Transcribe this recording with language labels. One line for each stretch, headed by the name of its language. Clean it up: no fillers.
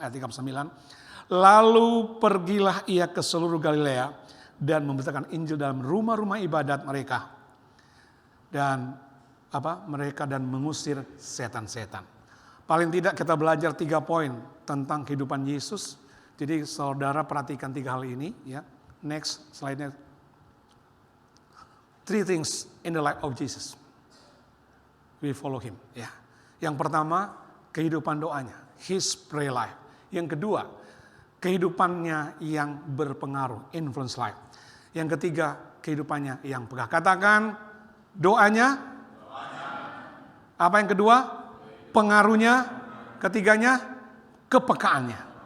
Indonesian: Ayat 39. Lalu pergilah ia ke seluruh Galilea dan memberitakan Injil dalam rumah-rumah ibadat mereka. Dan mereka dan mengusir setan-setan. Paling tidak kita belajar 3 poin tentang kehidupan Yesus. Jadi saudara perhatikan 3 hal ini ya. Next slide-nya.
English: 3 things in the life of Jesus. We follow him ya.
Indonesian: Yang pertama, kehidupan doanya,
English: his prayer life.
Indonesian: Yang kedua, kehidupannya yang berpengaruh,
English: influence life.
Indonesian: Yang ketiga, kehidupannya yang peka. Katakan doanya. Apa yang kedua? Pengaruhnya. Ketiganya, kepekaannya.